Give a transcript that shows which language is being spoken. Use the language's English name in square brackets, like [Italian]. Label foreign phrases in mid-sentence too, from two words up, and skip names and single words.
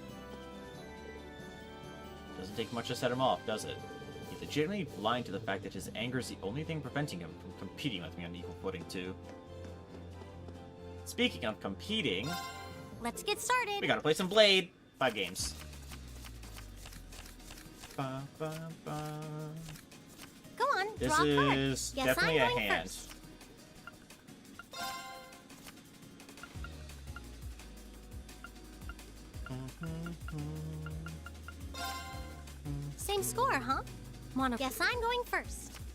[English] Doesn't take much to set him off, does it? He's legitimately blind to the fact that his anger is the only thing preventing him from competing with me on equal footing, too. Speaking of competing, Let's get started. we gotta play some Blade. 5 games. Ba, ba, ba. Go on, This draw a card. is Guess definitely I'm a going hand. first. Same score, huh? Wanna guess I'm going first.